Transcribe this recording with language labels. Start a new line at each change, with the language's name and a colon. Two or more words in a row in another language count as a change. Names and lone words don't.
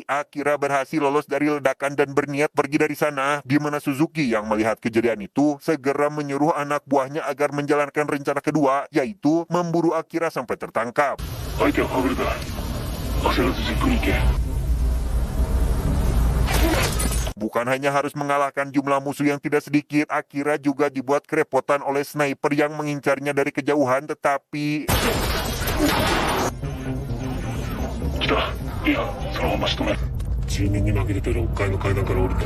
Indonesian: Akira berhasil lolos dari ledakan dan berniat pergi dari sana, di mana Suzuki yang melihat kejadian itu segera menyuruh anak buahnya agar menjalankan rencana kedua, yaitu memburu Akira sampai tertangkap.
Japanese: 相手はファブルだ。焦らずじっくり行け。
Indonesian: Bukan hanya harus mengalahkan jumlah musuh yang tidak sedikit, Akira juga dibuat kerepotan oleh sniper yang mengincarnya dari kejauhan, tetapi
Japanese: 来た。いや、そのまま仕留める。住人に負けてて6階の階段から降りた。